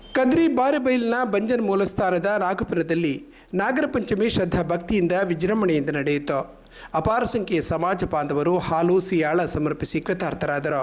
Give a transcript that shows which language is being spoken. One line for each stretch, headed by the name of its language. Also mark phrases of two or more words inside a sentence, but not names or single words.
Kannada: ಕದ್ರಿ ಬಾರೆಬೈಲ್ನ ಬಂಜನ್ ಮೂಲಸ್ಥಾನದ ನಾಗಪುರದಲ್ಲಿ ನಾಗರ ಪಂಚಮಿ ಶ್ರದ್ಧಾ ಭಕ್ತಿಯಿಂದ ವಿಜೃಂಭಣೆಯಿಂದ ನಡೆಯಿತು. ಅಪಾರ ಸಂಖ್ಯೆಯ ಸಮಾಜ ಬಾಂಧವರು ಹಾಲು ಸಿಯಾಳ ಸಮರ್ಪಿಸಿ ಕೃತಾರ್ಥರಾದರು.